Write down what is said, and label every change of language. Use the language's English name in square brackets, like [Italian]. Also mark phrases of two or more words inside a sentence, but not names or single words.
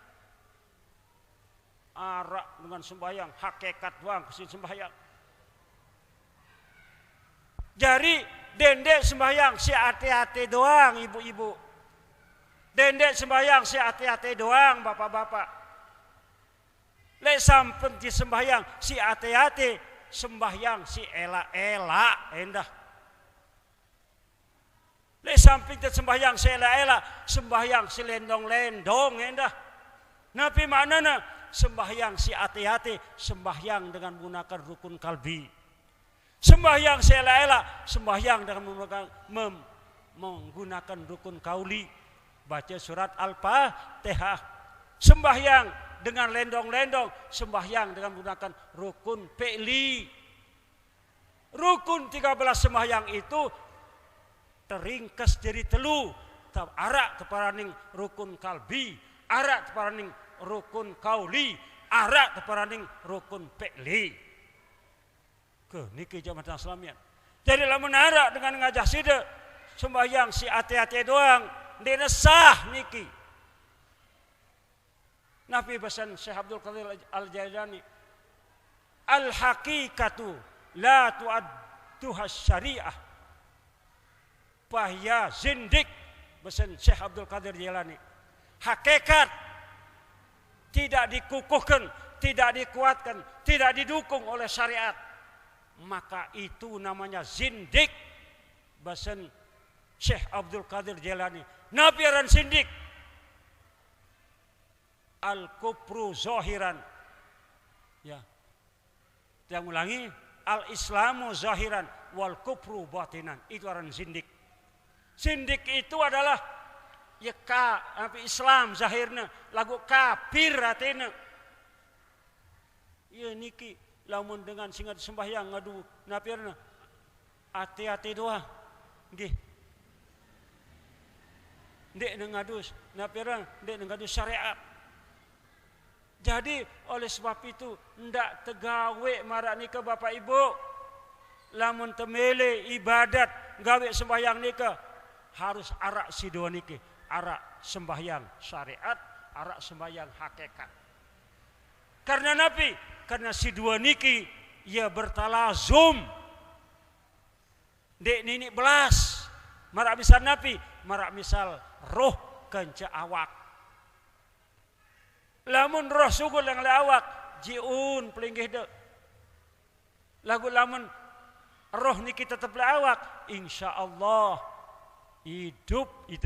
[Sasak] Arak dengan sembahyang hakikat tuang kesin sembahyang. Jadi dendek sembahyang si hati-hati doang ibu-ibu. Dendek sembahyang si hati-hati doang bapak-bapak. Lek sampun di sembahyang si hati-hati, sembahyang si elak-elak endah. Lek samping di sembahyang si elak-elak, sembahyang si lendong-lendong endah. Nabi maknana sembahyang si hati-hati, sembahyang dengan menggunakan rukun kalbi. Sembahyang si elak-elak, sembahyang dengan menggunakan rukun kauli. Baca surat Al-Fatihah. Sembahyang dengan lendong-lendong, sembahyang dengan menggunakan rukun fi'li. Rukun 13 sembahyang itu teringkas jadi telu. Arak teparaning rukun kalbi, arak teparaning rukun kauli, arak teparaning rukun fi'li. Ke niki jamaah Islamian. Jadi lamun arak dengan ngajah sida sembahyang si hati-hati doang, dene sah niki. Nabi pesan Syekh Abdul Qadir Al-Jailani, [Arabic] al haqiqatu la tu'adduha syariah. [Sasak] Bahya zindik pesan Syekh Abdul Qadir Jailani. [Indonesian] Hakikat tidak dikukuhkan, tidak dikuatkan, tidak didukung oleh syariat, maka itu namanya zindik. [Sasak] Bahasan Syekh Abdul Qadir Jailani, Nabi aran zindik. [Arabic] Al-kufru zahiran. [Indonesian] Ya. Yang ulangi, [Arabic] al-islamu zahiran wal kufru batinan. [Sasak] Itu aran zindik. [Indonesian] Zindik itu adalah ya Islam zahirna, [Sasak] lagu kafir atina. Ya niki lamun dengan singat sembahyang ngadu napirna hati-hati doang nggih. Ndek ngadus napirna, ndek ngadus syariat. [Indonesian] Jadi oleh sebab itu [Sasak] ndak tegawe marak nika Bapak Ibu. Lamun temele ibadat gawe sembahyang nika harus arak sidua niki, arak sembahyang syariat, arak sembahyang hakikat. Karena Nabi, karena si dua niki ia bertalazum. Dek nini belas, marak misal Nabi, marak misal roh kenca awak. Lamun roh sugul yang awak, jiun pelinggih dek. Lagu lamun roh niki tetap awak, [Arabic] insya Allah [Sasak] hidup itu.